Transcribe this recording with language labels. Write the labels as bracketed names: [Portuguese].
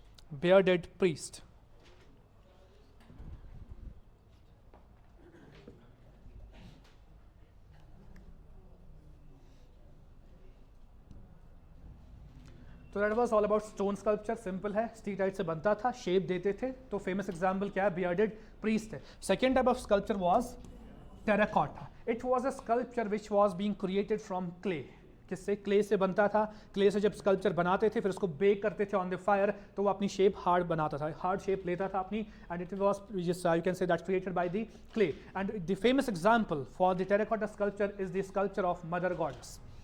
[English] Bearded priest. So that was all about stone sculpture. [Hindi] Simple है, steatite से बनता था, shape देते थे. तो famous example क्या है? [English] Bearded priest है. Second type of sculpture was terracotta. It was a sculpture which was being created from clay. [Hindi] किससे? क्ले से बनता था. क्ले से जब स्कल्पचर बनाते थे फिर उसको बेक करते थे ऑन द फायर, तो वो अपनी शेप हार्ड बनाता था, हार्ड शेप लेता था अपनी, and it was you can say that created by the clay. [English] And the famous example for the terracotta sculpture is the sculpture of mother goddess.